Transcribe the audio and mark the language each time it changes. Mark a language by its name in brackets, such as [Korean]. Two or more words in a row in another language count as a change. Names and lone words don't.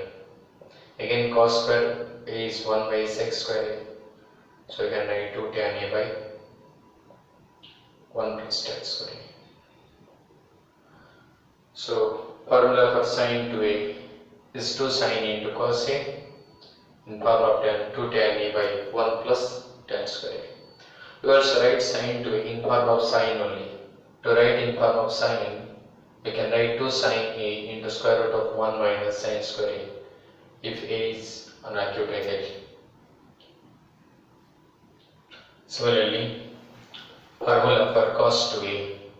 [English] Again cos square A is 1 by sec square A. So we can write 2 tan A by 1 plus tan square A. So formula for sin 2A is 2 sin into cos A in form of tan 2 tan A by 1 plus tan square A. We also write sin 2A in form of sin only. To write in form of sin, we can write 2 sin A into square root of 1 minus sin square A if A is an acute angle. Similarly, formula for cos 2A.